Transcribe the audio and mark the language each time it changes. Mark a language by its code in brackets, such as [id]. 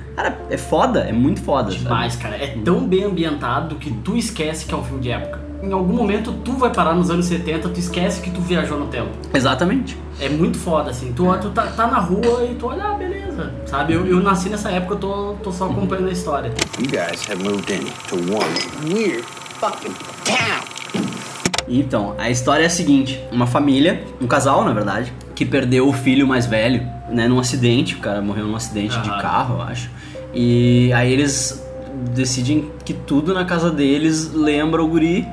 [pt] Cara, é foda, é muito foda. Demais, cara. É tão bem ambientado que tu esquece que é um filme de época. Em algum momento tu vai parar nos anos 70, tu esquece que tu viajou no tempo. Exatamente. É muito foda, assim. Tu tá na rua e tu olha, ah, beleza. Sabe, eu nasci nessa época, eu tô só acompanhando a história. [en] You guys have moved in to one weird fucking town. [pt] Então, a história é a seguinte: uma família, um casal, na verdade, que perdeu o filho mais velho, né, num acidente. O cara morreu num acidente de carro, eu acho. E aí eles decidem que tudo na casa deles lembra o guri.